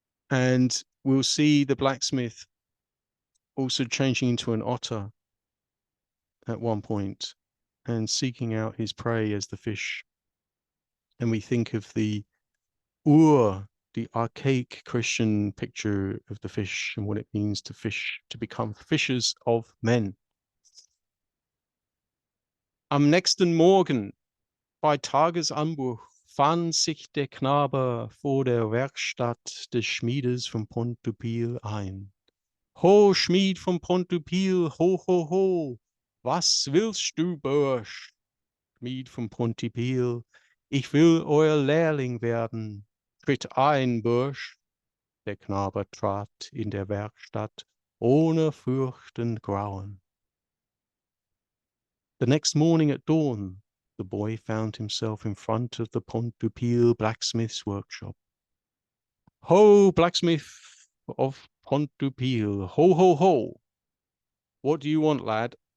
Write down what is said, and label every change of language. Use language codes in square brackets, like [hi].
[en] And we'll see the blacksmith also changing into an otter at one point and seeking out his prey as the fish. And we think of the the archaic Christian picture of the fish and what it means to fish, to become fishers of men. [de] Am nächsten Morgen, bei Tagesanbruch, fand sich der Knabe vor der Werkstatt des Schmiedes von Pont de Pîle ein. Ho, Schmied von Pont de Pîle, ho, ho, ho, was willst du, Bursch? Schmied von Pont de Pîle, ich will euer Lehrling werden. Tritt ein, Bursch. Der Knabe trat in der Werkstatt ohne Furcht und Grauen. [en] The next morning at dawn, the boy found himself in front of the Pont de Pîle blacksmith's workshop. Ho, blacksmith of Pont de Pîle, ho, ho, ho. What do you want, lad?